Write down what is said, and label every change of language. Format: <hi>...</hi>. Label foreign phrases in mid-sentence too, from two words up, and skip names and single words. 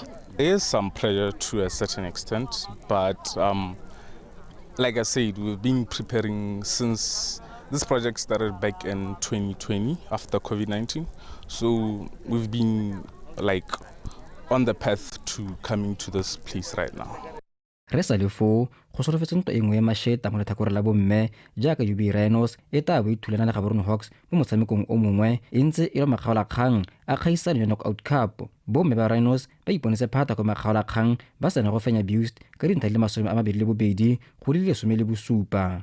<en>There is some pressure to a certain extent, but like I said, we've been preparing since this project started back in 2020 after COVID-19. So we've been like on the path to coming to this place right now.</en> <tn>Re sa le fo go solofetse ntwa engwe ya masheta mo letlhakore la bomme jaaka UB Rhinos e tla bo ithulana le Gaborone Hawks mo motshamekong o mongwe e ntse e le makgaolakgang a kgaisano ya</tn> <en>knockout cup.</en> <tn>Bomme ba Rhinos ba iponetse phata kwa makgaolakgang ba sena go fenya Buist ka dintlha le 22 go di 17.</tn>